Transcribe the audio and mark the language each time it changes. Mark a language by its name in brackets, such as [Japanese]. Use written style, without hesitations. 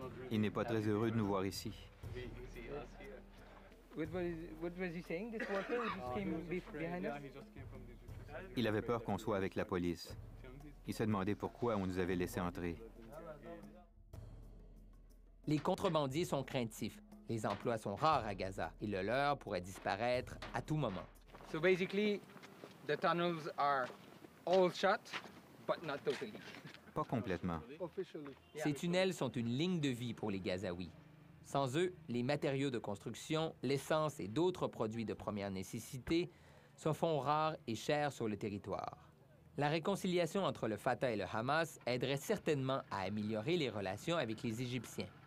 [French] Il n'est pas très heureux de nous voir ici. [English] What was he saying? This worker who just came behind us? [French] Il avait peur qu'on soit avec la police. Il se demandait pourquoi on nous avait laissé entrer. Les contrebandiers sont craintifs. Les emplois sont rares à Gaza et le leur pourrait disparaître à tout moment. [English] So basically, the tunnels are all shut, but not totally. [French] Pas complètement. Ces tunnels sont une ligne de vie pour les Gazaouis. Sans eux, les matériaux de construction, l'essence et d'autres produits de première nécessité se font rares et chers sur le territoire. La réconciliation entre le Fatah et le Hamas aiderait certainement à améliorer les relations avec les Égyptiens.